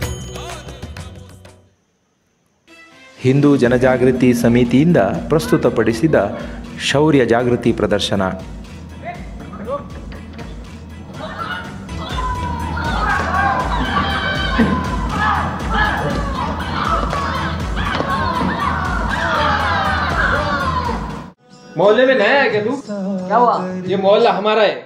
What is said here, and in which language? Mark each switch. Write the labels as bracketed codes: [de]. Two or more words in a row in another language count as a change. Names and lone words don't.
[kn] ಹಿಂದೂ ಜನಜಾಗೃತಿ ಸಮಿತಿಯಿಂದ ಪ್ರಸ್ತುತಪಡಿಸಿದ ಶೌರ್ಯ ಜಾಗೃತಿ ಪ್ರದರ್ಶನ. [hi] मोहल्ले में नया है क्या तू? क्या हुआ? ये मोहल्ला हमारा है.